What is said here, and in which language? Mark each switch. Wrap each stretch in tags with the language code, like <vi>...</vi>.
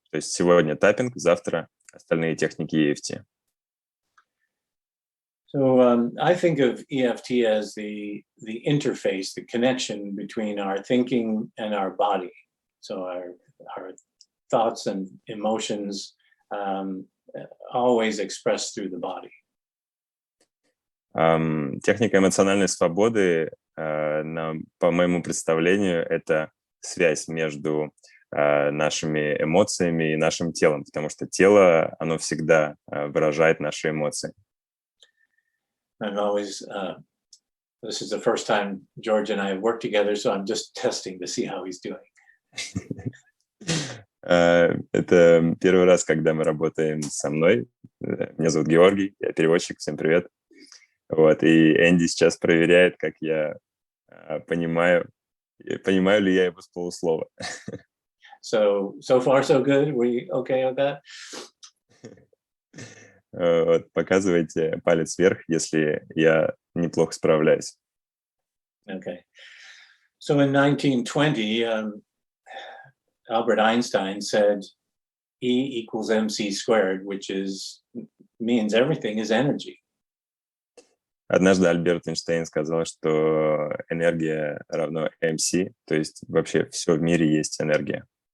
<ru>То есть сегодня таппинг, завтра остальные техники EFT.</ru> <en>So I think of EFT as the interface, the connection between our thinking and our body. So our thoughts and emotions always expressed through the body.</en> <ru>Техника эмоциональной свободы, по моему представлению, это связь между нашими эмоциями и нашим телом, потому что тело, оно всегда выражает наши эмоции.</ru> <en>I'm always, this is the first time George and I have worked together, so I'm just testing to see how he's doing.</en> <ru>Это первый раз, когда мы работаем со мной. Меня зовут Георгий, я переводчик, всем привет. Вот, и Энди сейчас проверяет, как я понимаю ли я его с полуслова.</ru> <en>So far so good? We okay with that?</en> <ru>Вот, показывайте палец вверх, если я неплохо справляюсь.</ru> <en>Okay. So in 1920, Albert Einstein said E equals mc squared, which means everything is energy.</en> <ru>Однажды Альберт Эйнштейн сказал, что энергия равно mc, то есть вообще все в мире есть энергия.</ru>